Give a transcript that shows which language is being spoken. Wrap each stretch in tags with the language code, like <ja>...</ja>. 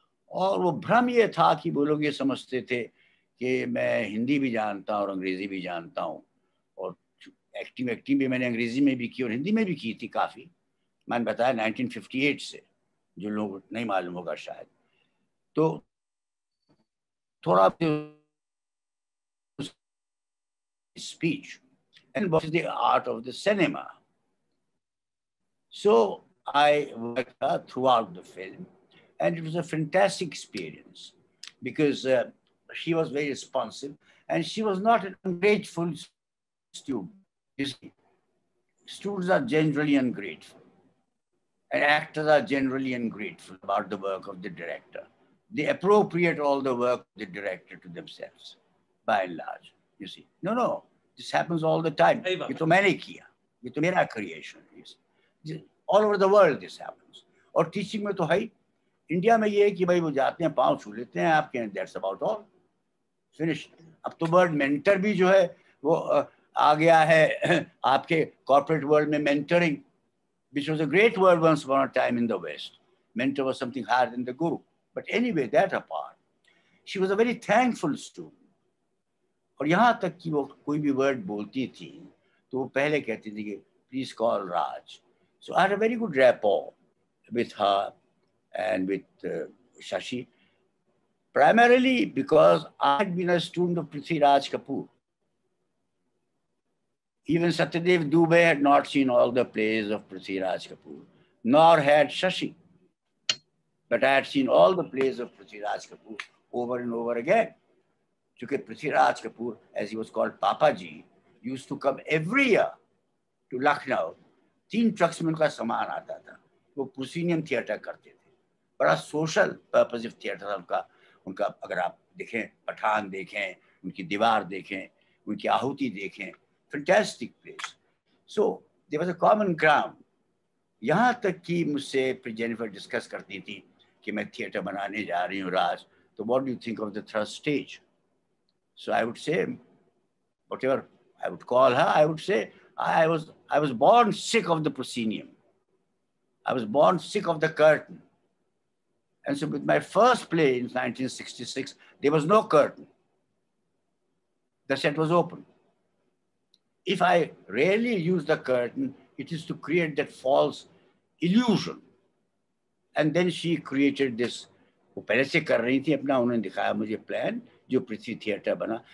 <hi>और वो भ्रम ये था कि वो लोग ये समझते थे कि मैं हिंदी भी जानता हूँ और अंग्रेजी भी जानता हूँ, और एक्टिंग भी मैंने अंग्रेजी में भी की और हिंदी में भी की थी काफ़ी. मैंने बताया 1958 से, जो लोग नहीं मालूम होगा शायद. तो थोड़ा</hi> <en>Speech and what is the art of the cinema. So I worked throughout the film, and it was a fantastic experience because she was very responsive, and she was not an ungrateful student. You see, students are generally ungrateful, and actors are generally ungrateful about the work of the director. They appropriate all the work of the director to themselves, by and large. You see, no, this happens all the time.</en> <hi>ये तो मैंने किया, ये तो मेरा creation है.</hi> <en>All over the world this happens.</en> <hi>और teaching में तो है ही. इंडिया में ये है कि भाई वो जाते हैं, पाँव छू लेते हैं आपके,</hi> <en>That's about all, finish.</en> <hi>अब तो वर्ड मेंटर भी जो है वो आ गया है आपके कॉर्पोरेट वर्ल्ड में.</hi> <en>Mentoring, which was a great word once upon a time in the West. Mentor was something higher than the guru. But anyway, that apart, she was a very thankful student.</en> <hi>और यहाँ तक कि वो कोई भी word बोलती थी तो वो पहले कहती थी कि</hi> <en>Please call Raj. So I had a very good rapport with her and with Shashi, primarily because I had been a student of Prithviraj Kapoor. Even Satyadev Dubey had not seen all the plays of Prithviraj Kapoor, nor had Shashi. But I had seen all the plays of Prithviraj Kapoor over and over again. Because Prithviraj Kapoor, as he was called Papa Ji, used to come every year to Lucknow.</en> <hi>3 trucks में उनका सामान आता था. वो proscenium theatre करते थे, बड़ा social purposive theatre था उनका. अगर आप देखें, पठान देखें, उनकी दीवार देखें, उनकी आहुति देखें, fantastic place.</hi> <en>So there was a common ground.</en> <hi>यहाँ तक कि मुझसे जेनिफर डिस्कस करती थी कि मैं थिएटर बनाने जा रही हूँ राज, तो</hi> <en>What do you think of the third stage? So I would say, whatever I would call her, I would say, I was born sick of the proscenium. I was born sick of the curtain. And so with my first play in 1966, there was no curtain. The set was open. If I rarely use the curtain, it is to create that false illusion and then she created this,</en> <hi>वो पहले से कर रही थी अपना, उन्होंने दिखाया मुझे प्लान जो पृथ्वी थिएटर बना.</hi>